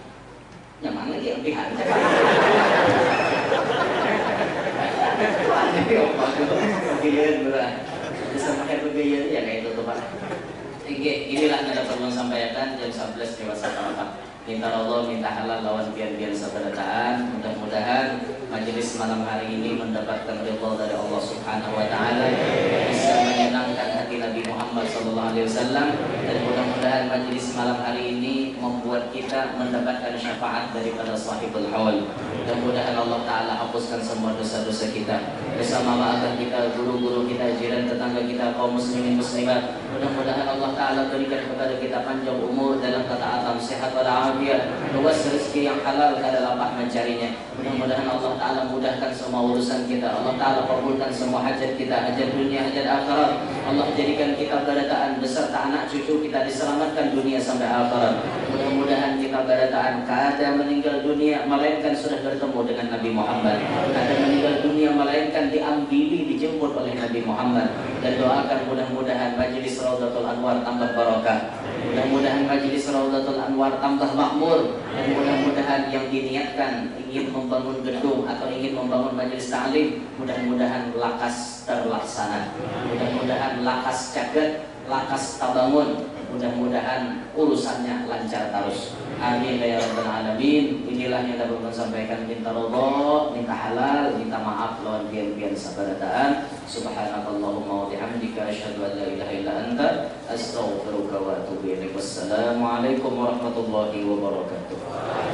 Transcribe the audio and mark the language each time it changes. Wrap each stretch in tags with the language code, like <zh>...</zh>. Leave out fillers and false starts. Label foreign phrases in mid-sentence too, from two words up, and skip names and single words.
<bjn>Nyaman lagi yang pihak bisa pakai begaya ya kayak itu tuh Pak.</bjn> <id>Inilah yang dapat menyampaikan jam 11 dewasa Pak.</id> <bjn>Minta Allah, minta halal lawan biar sabarataan.</bjn> <id>Mudah-mudahan majelis malam hari ini mendapatkan ridha dari Allah</id> <ar>سبحانه وتعالى,</ar> <id>bisa menyenangkan hati Nabi Muhammad SAW, dan mudah-mudahan majelis malam hari ini membuat kita mendapatkan syafaat daripada</id> <ar>صاحب الحول.</ar> <id>Mudah-mudahan Allah taala hapuskan semua dosa-dosa kita, bersama maafkan kita, guru-guru kita, jiran tetangga kita, kaum muslimin muslimat. Mudah-mudahan Allah taala berikan kepada kita panjang umur dalam ketaatan, sehat walafiat, luas rezeki yang halal kada lapah mencarinya. Mudah-mudahan Allah taala mudahkan semua urusan kita, Allah taala kabulkan semua hajat kita, hajat dunia, hajat akhirat.</id> <bjn>Allah jadikan kita berataan beserta anak cucu kita diselamatkan dunia sampai akhirat.</bjn> <id>Mudah-mudahan kita berataan kada meninggal dunia melainkan sudah bertemu dengan Nabi Muhammad, kada meninggal dunia melainkan diambili, dijemput oleh Nabi Muhammad. Dan doakan mudah-mudahan majelis Raudhatul Anwar tambah barokah, mudah-mudahan majelis Raudhatul Anwar tambah makmur, dan mudah-mudahan yang diniatkan ingin membangun gedung atau ingin membangun majelis ta'lim, mudah-mudahan lakas terlaksana, mudah-mudahan lakas caget, lakas tabangun, mudah-mudahan urusannya lancar terus.</id> <ar>آمين يا رب العالمين.</ar> <bjn>Inilah yang dapat kami sampaikan. Minta ridha, minta halal, minta maaf lawan pian-pian sabarataan.</bjn> <ar>سبحانك اللهم وبحمدك أشهد أن لا إله إلا أنت أستغفرك وأتوب إليك. والسلام عليكم ورحمة الله وبركاته.</ar>